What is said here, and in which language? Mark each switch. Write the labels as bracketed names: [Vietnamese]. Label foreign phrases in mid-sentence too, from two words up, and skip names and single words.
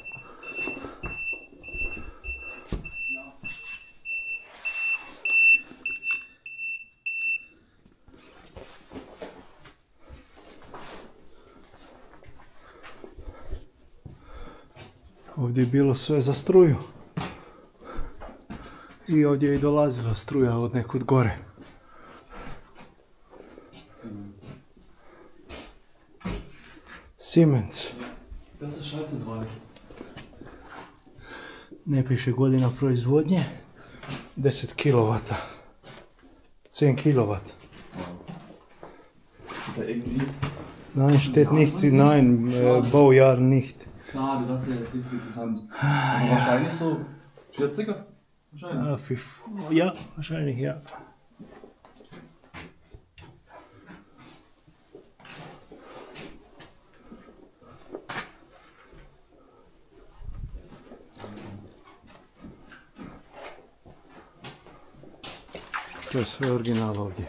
[Croatian] Ovdje je bilo sve za struju. I ovdje je i dolazila struja od nekud gore. Siemens. [German] Das ist Schaltzentrale. [Croatian] Ne piše godina proizvodnje. 10 kW. 10 kW. [German] Da irgendwie. Nein, steht nicht, nein, Baujahr nicht. Klar, das ist ja jetzt nicht interessant. Aber wahrscheinlich so 40er? Wahrscheinlich. Ja, wahrscheinlich, ja. [Croatian] To je sve original ovdje.